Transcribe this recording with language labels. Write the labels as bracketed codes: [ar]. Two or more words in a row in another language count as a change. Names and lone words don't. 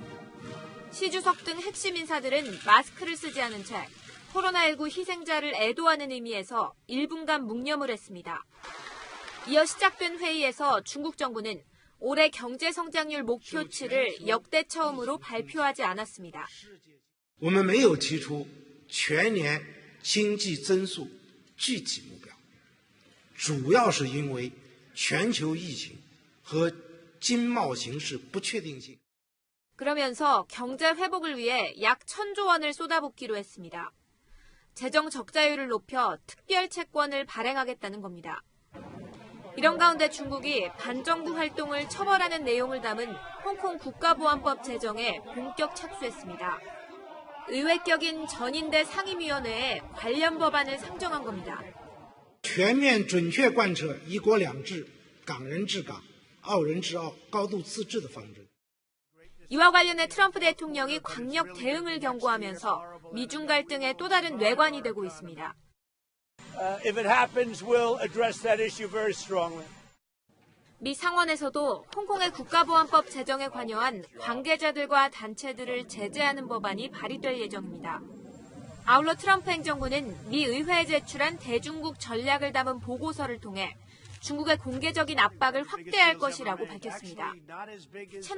[ko] 시 주석 등 핵심 인사들은 마스크를 쓰지 않은 채 코로나19 희생자를 애도하는 의미에서 1분간 묵념을 했습니다. 이어 시작된 회의에서 중국 정부는 올해 경제 성장률 목표치를 역대 처음으로 발표하지 않았습니다. [zh] 我们没有提出全年经济增速具体目标，主要是因为全球疫情和经贸形势不确定性。 [ko] 그러면서 경제 회복을 위해 약 1,000조 원을 쏟아붓기로 했습니다. 재정 적자율을 높여 특별 채권을 발행하겠다는 겁니다. 이런 가운데 중국이 반정부 활동을 처벌하는 내용을 담은 홍콩 국가보안법 제정에 본격 착수했습니다. 의회격인 전인대 상임위원회에 관련 법안을 상정한 겁니다. [zh] 全面准确贯彻一国两制、港人治港、澳人治澳、高度自治的方针。 [ko] 이와 관련해 트럼프 대통령이 강력 대응을 경고하면서 미중 갈등의 또 다른 뇌관이 되고 있습니다. [en] If it happens, we'll address that issue very strongly. [ko] 미 상원에서도 홍콩의 국가보안법 제정에 관여한 관계자들과 단체들을 제재하는 법안이 발의될 예정입니다. 아울러 트럼프 행정부는 미 의회에 제출한 대중국 전략을 담은 보고서를 통해 중국의 공개적인 압박을 확대할 것이라고 밝혔습니다.